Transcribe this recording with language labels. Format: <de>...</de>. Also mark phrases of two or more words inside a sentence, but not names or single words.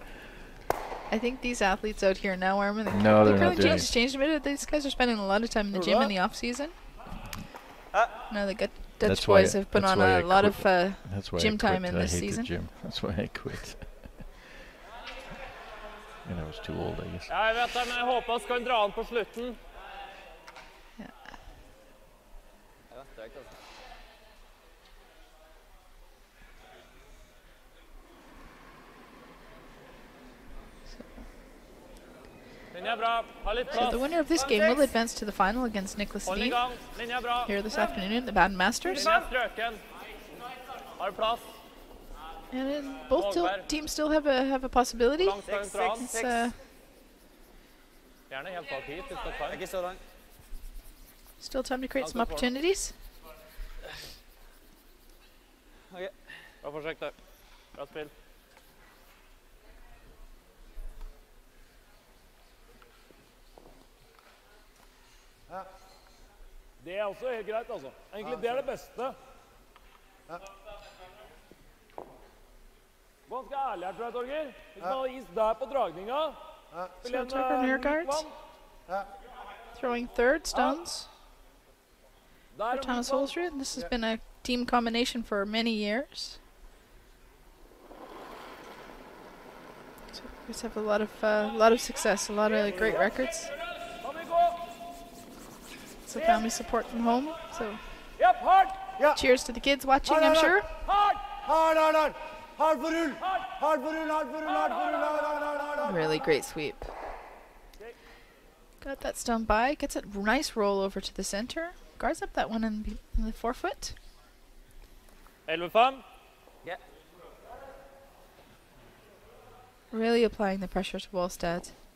<en>I think these athletes out here now, Armin, No, the they're not curling doing change changed a bit. These guys are spending a lot of time in the gym in the off season. No, the Dutch That's why- boys have put that's on why I a lot of That's why gym I time quit. in I this hate season. The gym. That's why I quit. And I was too old, I guess.</en> <no>Ja, jeg vet det, men jeg håper vi kan dra den på slutten. Linja er bra. Ha litt</no> <en>So</en> <no>plass.</no> <en>the winner of this game will advance to the final against Nicholas</en> <no>Hold i</no> <en>Edin</en> <no>gang. Linja er bra.</no> <en>here this afternoon at the Baden Masters.</en> <no>Linja er strøken. Har du plass?</no> <en>And both teams still have a possibility.</en> <no>Hvor langt skal hun dra den?</no> <en>It's,</en> <no>Gjerne helt bak hit, hvis du kan. Ikke så langt.</no> <en>still time to create some opportunities.</en> <no>Bra forsøk der. Bra spill. Det er også helt greit, altså. Egentlig det er det beste. Ganske ærlig her, tror jeg, Torger. Hvis man hadde is der på dragninga,</no> <en>So Tucker near guards. Throwing third stones for Thomas Holsrud. This has been a team combination for many years. So guys have a lot of success, a lot of great records. So family support from home. So cheers to the kids watching, I'm sure.</en> <no>Hard for rull! Hard for rull, hard for rull, hard for rull, hard.</no> <en>Really great sweep. Got that stone by, gets a nice roll over to the center. Guards up that one in the forefoot. 11-5. Yeah. Really applying the pressure to Wallstad.</en>